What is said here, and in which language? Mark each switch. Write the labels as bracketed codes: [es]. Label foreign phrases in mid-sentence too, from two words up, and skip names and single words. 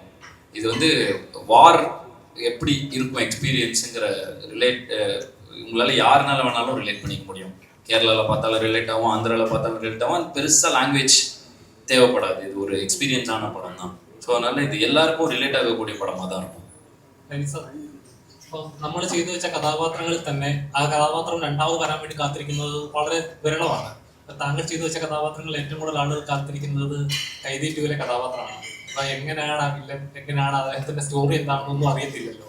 [ta] இது வந்து வார் எப்படி இருக்கும் எக்ஸ்பீரியன்ஸுங்கிற உங்களால் யாருனால வேணாலும் ரிலேட் பண்ணிக்க முடியும். கேரளாவில் பார்த்தாலும் ரிலேட் ஆகும், ஆந்திராவில் பார்த்தாலும் ரிலேட் ஆகும். அது பெருசாக லாங்குவேஜ் தேவைப்படாது, இது ஒரு எக்ஸ்பீரியன்ஸான படம் தான். ஸோ அதனால இது எல்லாருக்கும் ரிலேட் ആകக்கூடிய പടமாக தான் இருக்கும். [ml] അപ്പോൾ നമ്മൾ ചെയ്തു വെച്ച കഥാപാത്രങ്ങളിൽ തന്നെ ആ കഥാപാത്രം രണ്ടാമത് വരാൻ വേണ്ടി കാത്തിരിക്കുന്നത് വളരെ വിരളമാണ്. താങ്കൾ ചെയ്തു വെച്ച കഥാപാത്രങ്ങളിൽ ഏറ്റവും കൂടുതൽ ആളുകൾ കാത്തിരിക്കുന്നത് കൈതി 2 കഥാപാത്രമാണ്. അപ്പോൾ എങ്ങനെയാണ് ആ വില്ലൻ, എങ്ങനെയാണ് അദ്ദേഹത്തിന്റെ സ്റ്റോറി എന്താണെന്നൊന്നും അറിയത്തില്ലല്ലോ.